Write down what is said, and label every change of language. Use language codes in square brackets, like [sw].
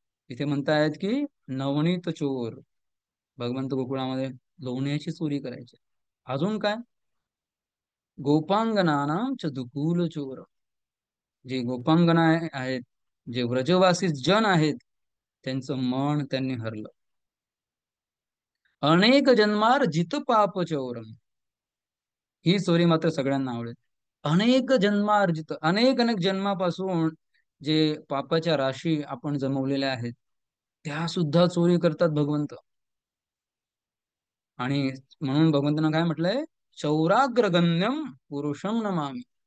[mr] इथे म्हणतायत की नवनीत चोर. भगवंत गोकुळामध्ये लोण्याची चोरी करायची. अजून काय? [sa] गोपांगनानाम च दुकूल चोर. [mr] जे गोपांगना आहेत, जे व्रजवासी जन आहेत, त्यांचं मन त्यांनी हरलं. [sa] अनेक जन्मार जित पाप चोरम. [mr] ही चोरी मात्र सगळ्यांना आवडेल. [sa] अनेक जन्मार्जित, [mr] अनेक अनेक जन्मापासून जे पापाच्या राशी आपण जमवलेल्या आहेत त्या सुद्धा चोरी करतात भगवंत. आणि म्हणून भगवंतांना काय म्हटलंय? [sa] चौराग्रगण्यम पुरुषम नमामि.